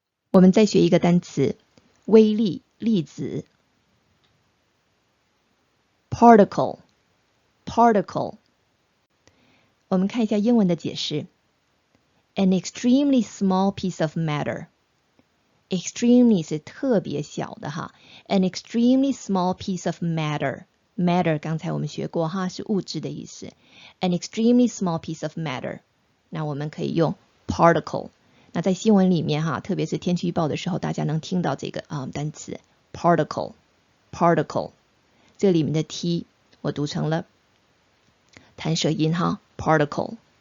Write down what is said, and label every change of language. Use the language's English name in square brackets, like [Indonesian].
[Chinese] 我们再学一个单词，微粒粒子。 Particle 我们看一下英文的解释。 [English] An extremely small piece of matter. [Chinese] Extremely 是特别小的哈。 [English] An extremely small piece of matter. [Chinese] Matter 刚才我们学过哈，是物质的意思。 [English] An extremely small piece of matter. [Chinese] 那我们可以用 particle。那在新闻里面哈，特别是天气预报的时候，大家能听到这个单词 particle。这里面的 T 我读成了弹舌音哈 particle。